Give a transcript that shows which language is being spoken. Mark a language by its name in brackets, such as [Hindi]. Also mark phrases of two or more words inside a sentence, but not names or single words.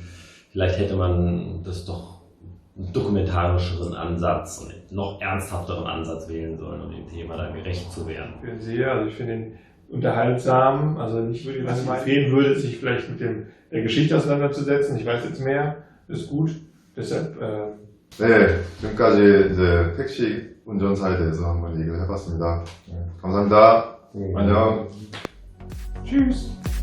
[German] Vielleicht hätte man das doch einen dokumentarischeren Ansatz und einen noch ernsthafteren Ansatz wählen sollen, um dem Thema dann gerecht zu werden. Ich finde ihn unterhaltsam, also nicht, was ich empfehlen würde, sich vielleicht mit der Geschichte auseinanderzusetzen. Ich weiß jetzt mehr, ist gut. Deshalb [Korean] 네, 지금까지 이제 택시 운전사에 대해서 한번 얘기를 해봤습니다. 감사합니다. 안녕. [German] tschüss.